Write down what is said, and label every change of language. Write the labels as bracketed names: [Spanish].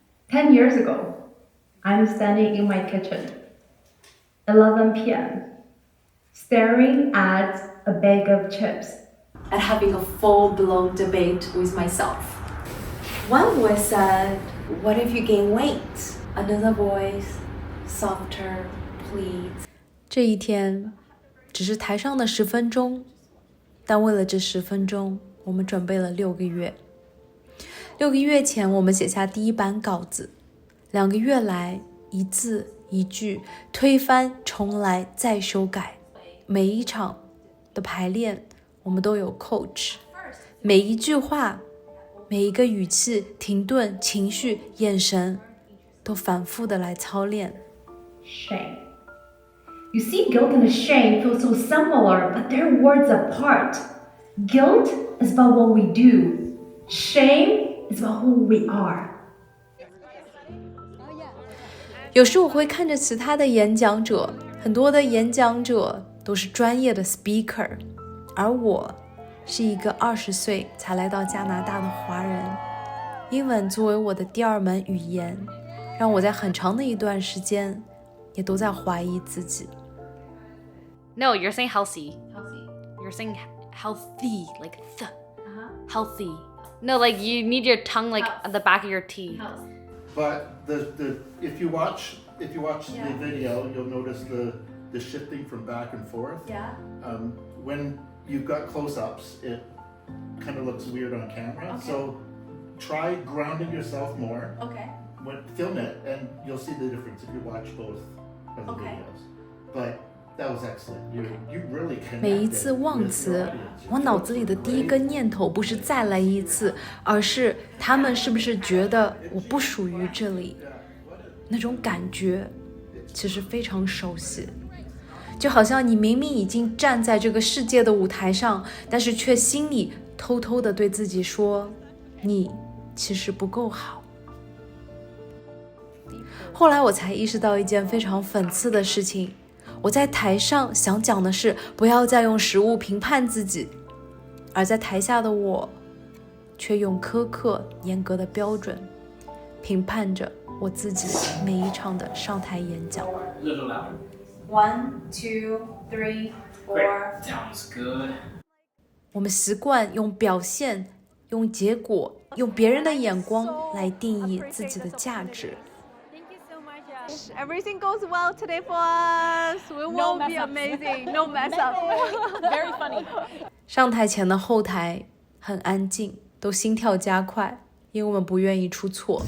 [English] "10 years ago, I'm standing in my kitchen, 11 p.m., staring at a bag of chips and having a full-blown debate with myself. One voice said, what if you gain weight? Another voice, softer, please. [Chinese] 这一天只是台上的10分钟，但为了这10分钟，我们准备了6个月。 6个月前，我们写下第一版稿子，2个月来一字一句推翻重来再修改，每一场的排练我们都有 coach， 每一句话每一个语气停顿情绪眼神都反复的来操练。 [English] Shame. You see, guilt and shame feel so similar, but they're words apart. Guilt is about what we do. Shame is about who we are. [Chinese] 有时我会看着其他的演讲者，很多的演讲者都是专业的 speaker， 而我是一个20岁才来到加拿大的华人，英文作为我的第2门语言，让我在很长的一段时间也都在怀疑自己。 [English] No, you're saying healthy. You're saying healthy, like the healthy. No, like you need your tongue like at the back of your teeth. But the if you watch the video, you'll notice the shifting from back and forth. Yeah. When you've got close-ups, it kind of looks weird on camera. Okay. So try grounding yourself more. Okay. Film it, and you'll see the difference if you watch both of the videos. But that was excellent. You really connected. [Chinese] 每一次忘词，我脑子里的第一个念头不是再来一次，而是他们是不是觉得我不属于这里？那种感觉其实非常熟悉，就好像你明明已经站在这个世界的舞台上，但是却心里偷偷的对自己说，你其实不够好。后来我才意识到一件非常讽刺的事情，我在台上想讲的是不要再用食物评判自己，而在台下的我却用苛刻严格的标准评判着我自己每一场的上台演讲。 [English] 1, 2, 3, 4. Sounds good. [Chinese] 我们习惯用表现、用结果、用别人的眼光来定义自己的价值。 [English] Everything goes well today for us. We will be amazing. No mess up. Very funny. [Chinese] 上台前的后台很安静，都心跳加快，因为我们不愿意出错。